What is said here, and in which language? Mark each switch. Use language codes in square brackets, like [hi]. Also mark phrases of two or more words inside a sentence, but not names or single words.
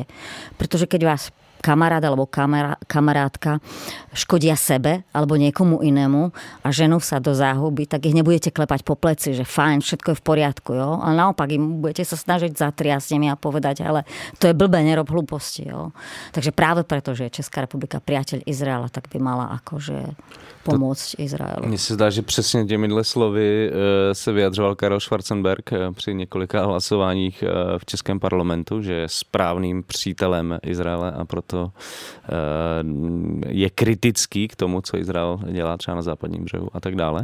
[sk] Pretože keď vás kamarát alebo kamarátka škodia sebe alebo niekomu inému a ženú sa do záhuby, tak ich nebudete klepať po pleci, že fajn, všetko je v poriadku, jo? Ale naopak im budete sa snažiť zatriasť nimi a povedať, ale to je blbé, nerob hlúposti, jo? Takže práve preto, že je Česká republika priateľ Izraela, tak by mala akože pomôcť Izraelu. [cs] Mně se zdá, že přesně těmihle slovy se vyjadřoval Karel Schwarzenberg při několika hlasováních v českém parlamentu, že je správným přítelem Izraele a proto je kritický k tomu, co Izrael dělá třeba na západním břehu a tak dále.